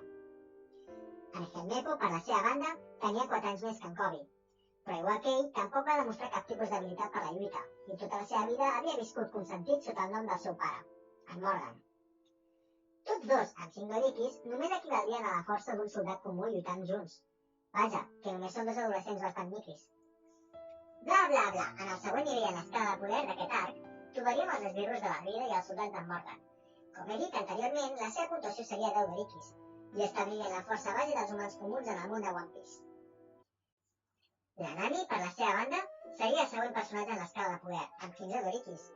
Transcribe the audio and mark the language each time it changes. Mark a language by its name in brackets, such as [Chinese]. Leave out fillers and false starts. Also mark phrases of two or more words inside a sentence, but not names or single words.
[Catalan] En Helmeppo, per la seva banda, tenia 4 anys més que en Koby, però igual que ell, tampoc va demostrar cap tipus d'habilitat per la lluita, i tota la seva vida havia viscut consentit sota el nom del seu pare, en Morgan. Tots dos, amb 5 Dorikis, només equivaldrien a la força d'un soldat comú lluitant junts. Vaja, que només són 2 adolescents bastant miquis. Bla bla bla, en el següent nivell en l'escala de poder d'aquest arc, trobaríem els esbirros de la Rida i el soldat d'en Morgan. Com he dit anteriorment, la seva puntuació seria 10 Dorikis, i establirien la força base dels humans comuns en el món de One Piece. La Nami, per la seva banda, seria el següent personatge en l'escala de poder, amb 15 Dorikis.